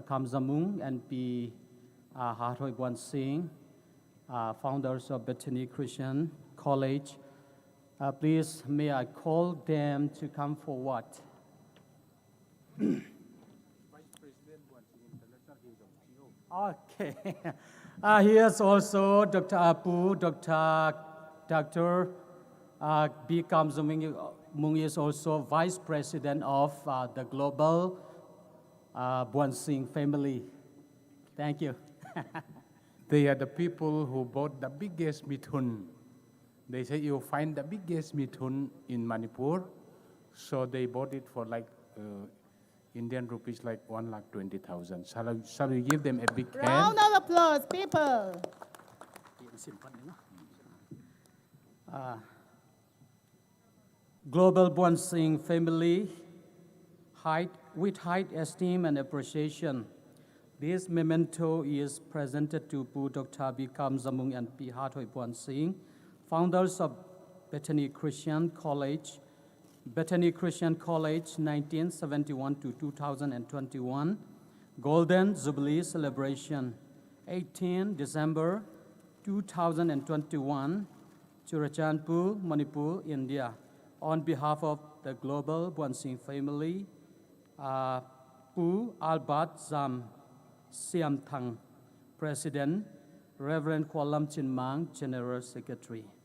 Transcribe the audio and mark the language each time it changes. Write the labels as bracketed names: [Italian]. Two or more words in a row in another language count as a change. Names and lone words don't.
[English] Kamzamung, and P. Harthoi Buan Singh, founders of Bethany Christian College. Please, may I call them to come forward. Okay. Here's also Dr. Apu, Dr. B. Kamzamung is also Vice President of the Global Buan Singh family. Thank you. They are the people who bought the biggest mithun. They say you find the biggest mithun in Manipur, so they bought it for like Indian rupees like 1,20,000. Shall we give them a big hand? Round of applause, people. Global Buan Singh family, with high esteem and appreciation, this memento is presented to Pu Dr. B. Kamzamung and P. Harthoi Buan Singh, founders of Bethany Christian College, 1971 to 2021, Golden Jubilee Celebration, 18 December 2021, Churachandpur, Manipur, India. On behalf of the Global Buan Singh family, Pu Albert Zam Siam Thang, President, Reverend Kwalam Chinmang, General Secretary.